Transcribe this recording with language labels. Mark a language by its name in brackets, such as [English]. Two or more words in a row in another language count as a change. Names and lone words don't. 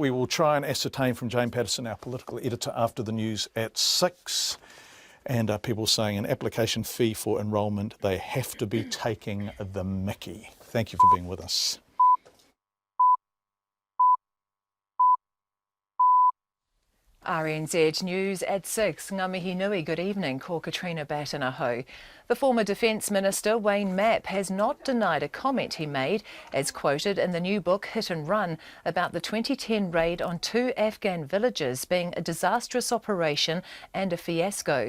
[English] We will try and ascertain from Jane Patterson, our political editor, after the news at 6. And people saying an application fee for enrolment, they have to be taking the mickey. Thank you for being with us. RNZ News at 6. [Māori] Ngā mihi nui, [English] good evening. Ko Katrina Batanaho. The former Defence Minister, Wayne Mapp, has not denied a comment he made, as quoted in the new book Hit and Run, about the 2010 raid on 2 Afghan villages being a disastrous operation and a fiasco.